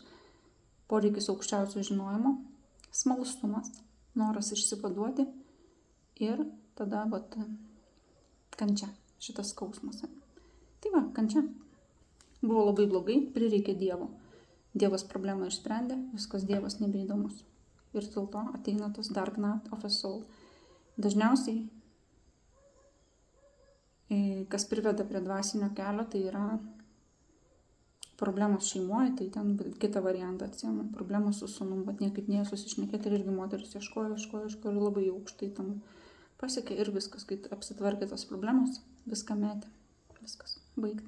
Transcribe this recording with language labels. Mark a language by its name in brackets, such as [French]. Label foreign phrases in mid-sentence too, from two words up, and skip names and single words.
[Lithuanian] Poreikis aukščiausio žinojimo, smalsumas, noras išsivaduoti ir tada kančia, šitas skausmas. Tai va, kančia. Buvo labai blogai, prireikė Dievo. Dievas problemą išsprendė, viskas Dievas nebeįdomus. Ir dėl to ateina tas [English] dark night of a soul. [Lithuanian] Dažniausiai, kas priveda prie dvasinio kelio, tai yra problemos šeimoje, tai ten kitą variantą atsiėmė. Problemos su sūnum, bet niekaip nėjo susišnekėti ir irgi moteris ieškojo ir labai aukštai tam pasiekė ir viskas, kai apsitvarkė tos problemos, viską metė, viskas baigta.